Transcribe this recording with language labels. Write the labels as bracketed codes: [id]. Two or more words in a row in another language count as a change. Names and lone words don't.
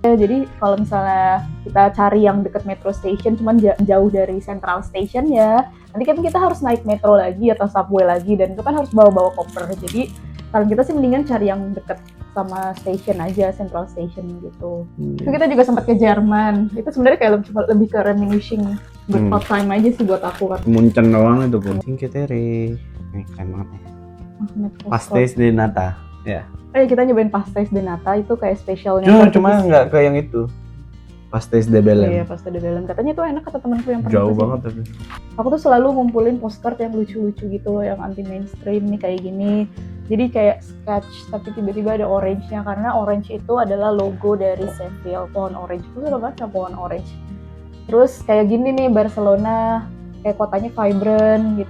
[id] Jadi kalau misalnya kita cari yang deket [en] metro station [id] cuman jauh dari [en] central station [id] ya, nanti kan kita harus naik metro lagi atau subway lagi dan itu kan harus bawa-bawa koper. Jadi kalau kita sih mendingan cari yang deket sama station aja, [en] central station [id] gitu. Terus kita juga sempat ke Jerman. Itu sebenarnya kayak lebih ke [en] reminiscing good old time [id] aja sih buat aku kan. Munchen doang itu pun. Cinque Terre. Ini keren banget nih. [pt] Pastéis de nata. Ya. [id] Oh ya, kita nyobain [pt] pastéis de nata [id] itu kayak spesialnya. Cuma nggak ke yang itu. Pastéis de Belém. Iya, pastéis de Belém. Katanya itu enak kata temanku yang pernah Jauh kesini. banget tapi. Aku tuh selalu ngumpulin postcard yang lucu-lucu gitu loh, yang anti mainstream nih kayak gini. Jadi kayak sketch tapi tiba-tiba ada orange-nya karena orange itu adalah logo dari Seville, pohon orange. Itu suka banget sama pohon orange. Terus kayak gini nih Barcelona, kayak kotanya vibrant gitu.